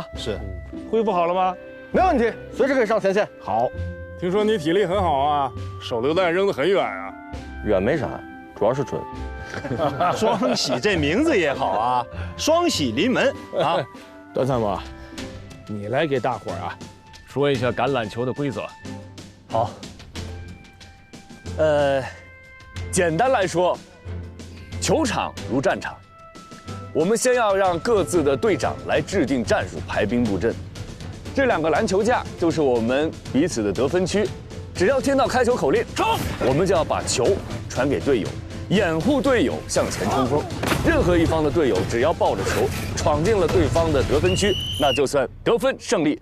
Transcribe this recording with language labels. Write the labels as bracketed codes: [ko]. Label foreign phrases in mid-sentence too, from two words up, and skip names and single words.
[zh] 是，恢復好了嗎？沒問題，隨時可以上前線。好，聽說你體力很好啊，手榴彈扔得很遠啊。遠沒啥，主要是準。雙喜這名字也好啊，雙喜臨門啊！段參謀，你来给大伙儿啊说一下橄榄球的规则。好。简单来说，球场如战场，我们先要让各自的队长来制定战術、排兵布陣。这2個籃球架就是我們彼此的得分區，只要聽到開球口令衝，我們就要把球傳給隊友，掩護隊友向前衝鋒。任何一方的隊友只要抱着球闖進了對方的得分區，那就算得分勝利。